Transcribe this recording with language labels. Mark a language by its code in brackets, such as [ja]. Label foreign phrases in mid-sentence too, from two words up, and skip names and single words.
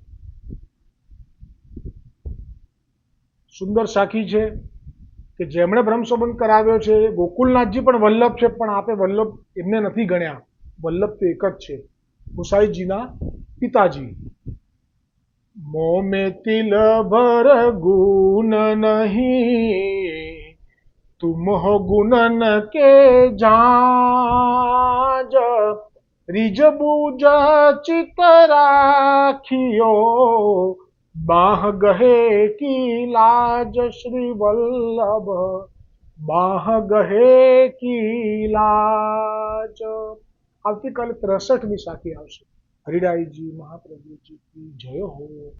[gu] સુંદર સાખી છે કે જેમણે બ્રહ્મસંબંધ કરાવ્યો છે એ ગોકુલનાથજી પણ વલ્લભ છે, પણ આપે વલ્લભ એમને નથી ગણ્યા. વલ્લભ તો એક જ છે, ગુસાઈજીના પિતાજી. [hi] मों में तिल भर गुण नहीं, तुम हो गुणन के जाज, रिज बूज चित राखियो, बाह गहे की लाज श्री वल्लभ, बाह गहे की लाज. [gu] આવતીકાલે 63મી સાખી આવશે. હરિરાયજી મહાપ્રભુજી [hi] की जय हो.